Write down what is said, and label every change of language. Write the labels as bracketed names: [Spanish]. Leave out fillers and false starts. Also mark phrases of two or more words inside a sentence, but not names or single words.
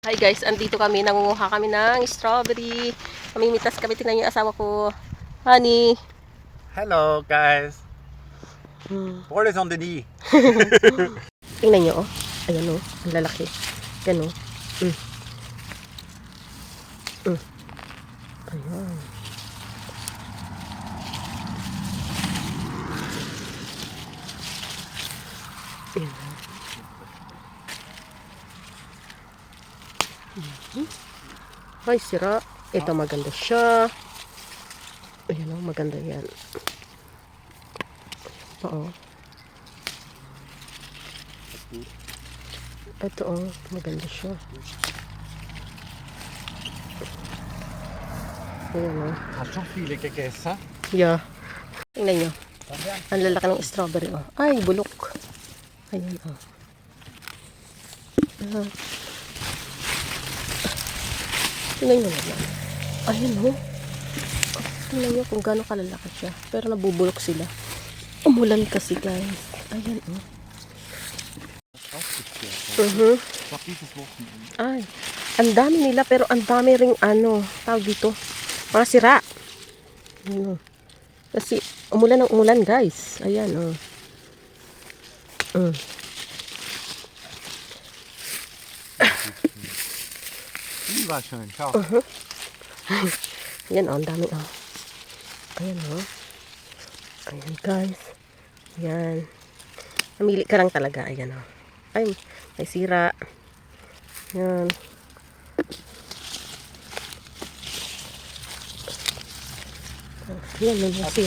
[Filipino] Hi guys, andito kami, nangunguha kami ng strawberry. Mamimitas kami, tingnan niyo yung asawa ko. Honey. [English] Hello guys. What is on the knee? [Filipino] Tingnan niyo oh. Ayan oh, ang lalaki. Yan oh. Ayan. Ayan. Ay, sira. Ito maganda siya. Ayan o, maganda yan. Oo. Ito o, maganda siya. Ayan o. [German] Har schon viele gegessen? [Filipino] Yeah. Tingnan nyo. Ang lalaki ng strawberry o. Ay, bulok. Ayan o. Tingnan nyo naman. Ayan o. Tingnan nyo kung gaano kalalaki siya. Pero nabubulok sila. Umulan kasi guys. Ayan o. Ay, ang dami nila pero ang dami ring ano, tawag dito, mga sira. Ano, kasi umulan ng umulan guys. Ayan o. [German] Die war schön, schau. [Filipino] Ayan o, ang dami o. Ayan o. Ayan guys. Ayan. Namili ka lang talaga. Ayan o. Ay, may sira. Ayan. Ayan, may sira.